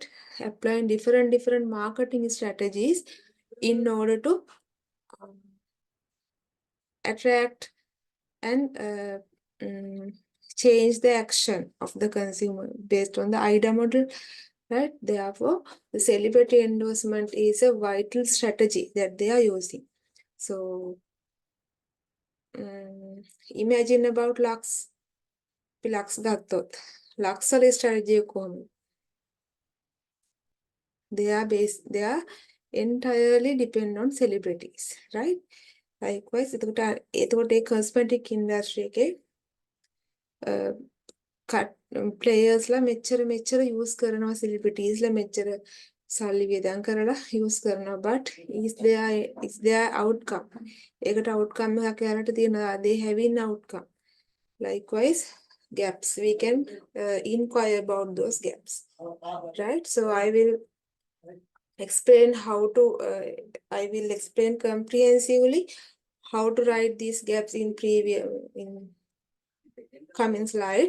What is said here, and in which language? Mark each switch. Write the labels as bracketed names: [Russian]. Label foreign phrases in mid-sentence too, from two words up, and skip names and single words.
[English] Applying different marketing strategies in order to attract and change the action of the consumer based on the IDA model, right? Therefore, the celebrity endorsement is a vital strategy that they are using. So, imagine about Lux. [Sinhala] Lux ගත්තොත් Lux වල strategy කොහොමද? [English] They are entirely depend on celebrities, right? Likewise, [Sinhala] එතකොට ඒ [English] cosmetic industry [Sinhala] එකේ players ලා මෙච්චර use කරනවා, celebrities ලා මෙච්චර සල්ලි වියදම් කරලා use කරනවා, [English] but is there outcome? [Sinhala] ඒකට outcome එකක් යාලට තියෙනවා, [English] they having outcome. Likewise, gaps, we can inquire about those gaps, right? So I will explain I will explain comprehensively how to write these gaps in coming slides.